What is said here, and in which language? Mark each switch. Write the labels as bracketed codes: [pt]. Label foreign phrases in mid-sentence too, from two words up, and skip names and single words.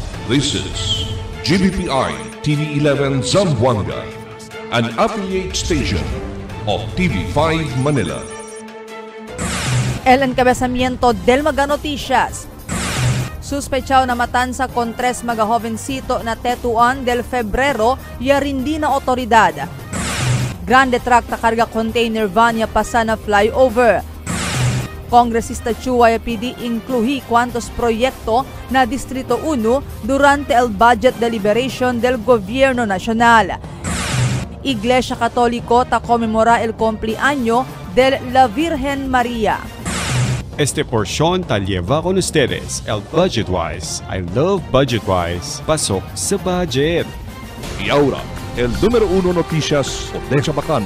[en] This is GBPI TV11 Zamboanga, an affiliate station of TV5 Manila. [cbk] El encabezamiento del Mega Noticias. Suspechado na matanza con tres mga jovencito na tetuan del Febrero y rindi na otoridad. Grande truck na carga container van ya pasa na flyover. Congresista Chua PD incluí cuantos proyecto na Distrito 1 durante el budget deliberation del Gobierno Nacional. Iglesia Católico ta conmemora el cumpleaños de la Virgen María. Este porción ta lleva con ustedes el Budgetwise. [en] I love Budgetwise. [tl] Pasok sa [en] budget. [cbk] Y ahora, el número 1 noticias de Chabacano.